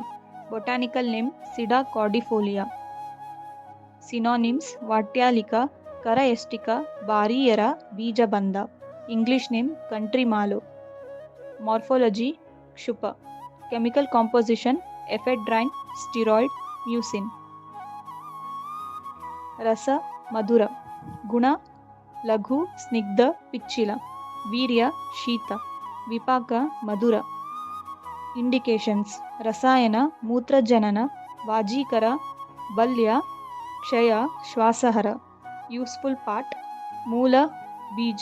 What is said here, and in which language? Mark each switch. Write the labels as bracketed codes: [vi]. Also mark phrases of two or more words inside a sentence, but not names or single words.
[en] Botanical name Sida cordifolia. Synonyms Vatyalika, Kara Bariyara, Bijabanda. English name Country Malo. Morphology Kshupa. Chemical composition ephedrine, steroid, mucin. [sa] ರಸ ಮಧುರ ಗುಣ ಲಘು ಸ್ನಿಗ್ಧ ಪಿಚ್ಚಿಲ ವೀರ್ಯ ಶೀತ ವಿಪಾಕ ಮಧುರ ಇಂಡಿಕೇಶನ್ಸ್ ರಸಾಯನ ಮೂತ್ರಜನನ ವಾಜೀಕರ ಬಲ್ಯ ಕ್ಷಯ ಶ್ವಾಸಹರ [en] useful part [sa] ಮೂಲ ಬೀಜ